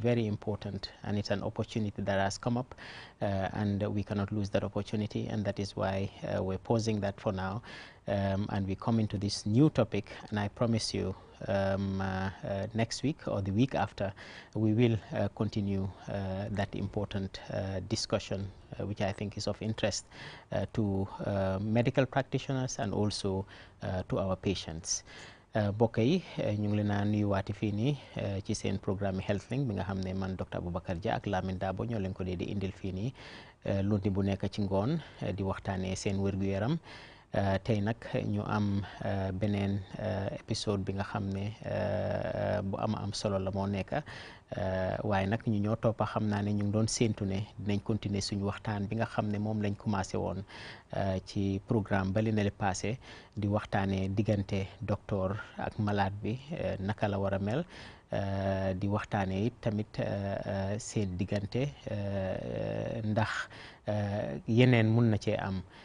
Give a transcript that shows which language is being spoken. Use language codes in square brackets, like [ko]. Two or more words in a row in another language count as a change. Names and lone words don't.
[en] very important, and it's an opportunity that has come up, and we cannot lose that opportunity, and that is why we're pausing that for now, and we come into this new topic, and I promise you next week or the week after we will continue that important discussion, which I think is of interest to medical practitioners and also to our patients. [wo] Mbokk yi ñu ngi leen a nuyuwaati fii nii ci seen programme Health Link bi nga xam ne man Dr. Abubakar Jah ak Lamin Dabo ñoo leen ko dee di indil fii nii lundi bu nekk ci ngoon di waxtaanee seen wér-gu-yaram. Tey nag ñu am beneen épisode bi nga xam ne bu am solo la moo nekk waaye nag ñu ñoo toppa xam naa ne ñu ngi doon séentu ne dinañ continuer suñu waxtaan bi nga xam ne moom lañ commencé woon ci programme bali na [fr] le passé [wo] di waxtaanee diggante docteur ak malade bi naka la war a mel, di waxtaanee it tamit seen diggante ndax yeneen mun na cee am.